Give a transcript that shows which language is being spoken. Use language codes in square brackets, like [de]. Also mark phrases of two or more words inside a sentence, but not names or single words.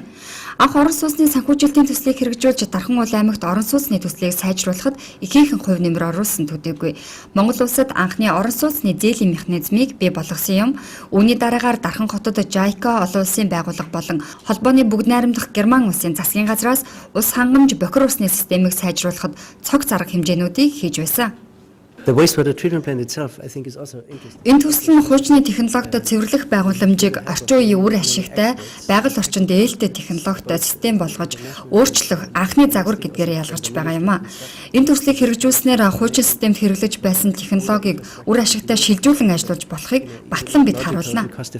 [mn] Анх орон сууцны санхүүжилтийн төслийг хэрэгжүүлж Дархан аймагт орон сууцны төслийг сайжруулахад ихээхэн хувь нэмэр оруулсан төдийгүй Монгол улсад анхны орон сууцны зээлийн механизмыг бий болгосон юм. Үүний дараагаар Дархан хотод JICA олон улсын байгууллага болон холбооны бүгд найрамдах Герман улсын засгийн газраас ус хангамж Бохир усны системийг сайжруулахад цог зарга хэмжээнүүдийг хийж байсан. [en] The wastewater treatment plant itself, I think, is also interesting. [mn] Энэ төсөл нь хуучны технологид цэвэрлэх байгууламжийг орчин үеийн үр ашигтай, байгаль орчинд ээлтэй технологитой систем болгож өөрчлөх анхны загвар гэдгээр ялгарч байгаа юм а. Энэ төслийг хэрэгжүүлснээр хуучин системд хэрэглэж байсан технологиг үр ашигтай шилжүүлэн ажиллуулж болохыг батлан бид харуулна.